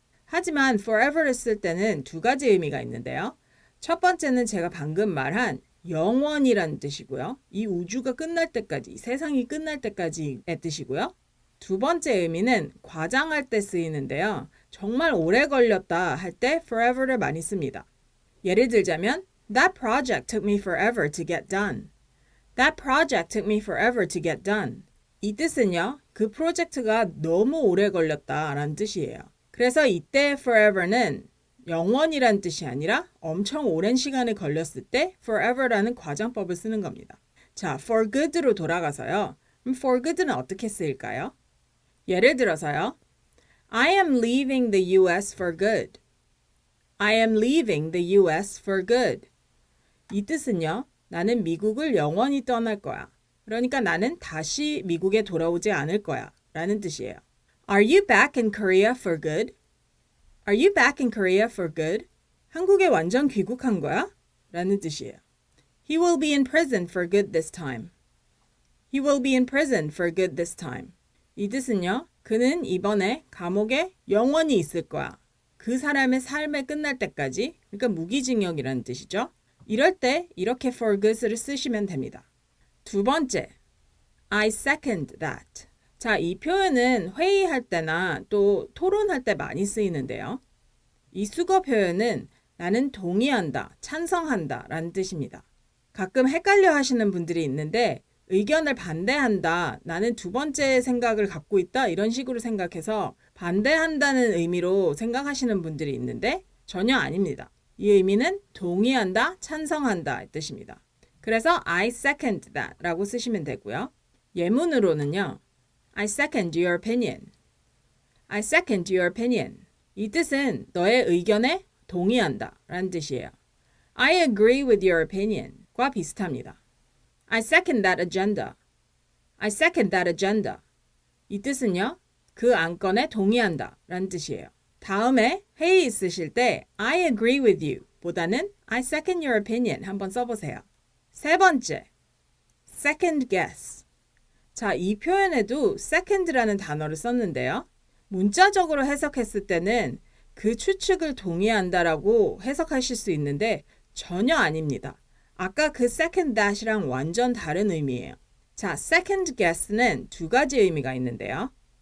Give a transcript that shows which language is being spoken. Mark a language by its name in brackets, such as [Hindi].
[Korean] 하지만 forever를 쓸 때는 두 가지 의미가 있는데요. 첫 번째는 제가 방금 말한 영원이라는 뜻이고요. 이 우주가 끝날 때까지, 세상이 끝날 때까지의 뜻이고요. 두 번째 의미는 과장할 때 쓰이는데요. 정말 오래 걸렸다 할 때 forever를 많이 씁니다. 예를 들자면 [English] That project took me forever to get done. That project took me forever to get done. [Korean] 이 뜻은요. 그 프로젝트가 너무 오래 걸렸다 라는 뜻이에요. 그래서 이때 forever는 영원이란 뜻이 아니라 엄청 오랜 시간이 걸렸을 때 forever라는 과장법을 쓰는 겁니다. 자, for good로 돌아가서요. 그럼 for good는 어떻게 쓰일까요? 예를 들어서요. [English] I am leaving the US for good. I am leaving the US for good. [Korean] 이 뜻은요. 나는 미국을 영원히 떠날 거야. 그러니까 나는 다시 미국에 돌아오지 않을 거야. 라는 뜻이에요. [English] Are you back in Korea for good? Are you back in Korea for good? [Korean] 한국에 완전 귀국한 거야? 라는 뜻이에요. [English] He will be in prison for good this time. He will be in prison for good this time. [Korean] 이 뜻은요. 그는 이번에 감옥에 영원히 있을 거야. 그 사람의 삶에 끝날 때까지. 그러니까 무기징역이라는 뜻이죠. 이럴 때 이렇게 for good를 쓰시면 됩니다. 두 번째, [English] I second that. [Korean] 자, 이 표현은 회의할 때나 또 토론할 때 많이 쓰이는데요. 이 수거 표현은 나는 동의한다, 찬성한다 라는 뜻입니다. 가끔 헷갈려 하시는 분들이 있는데 의견을 반대한다, 나는 두 번째 생각을 갖고 있다 이런 식으로 생각해서 반대한다는 의미로 생각하시는 분들이 있는데 전혀 아닙니다. 이 의미는 동의한다, 찬성한다 의 뜻입니다. 그래서 [English] I second that [Korean] 라고 쓰시면 되고요. 예문으로는요. [English] I second your opinion. I second your opinion. [Korean] 이 뜻은 너의 의견에 동의한다 라는 뜻이에요. [English] I agree with your opinion [Korean] 과 비슷합니다. [English] I second that agenda. I second that agenda. [Korean] 이 뜻은요. 그 안건에 동의한다 라는 뜻이에요. 다음에 회의 있으실 때 [English] I agree with you [Korean] 보다는 [English] I second your opinion [Korean] 한번 써보세요. 세 번째, second guess. 자, 이 표현에도 second라는 단어를 썼는데요. 문자적으로 해석했을 때는 그 추측을 동의한다라고 해석하실 수 있는데 전혀 아닙니다. 아까 그 second that이랑 완전 다른 의미예요. 자, second guess는 두 가지 의미가 있는데요.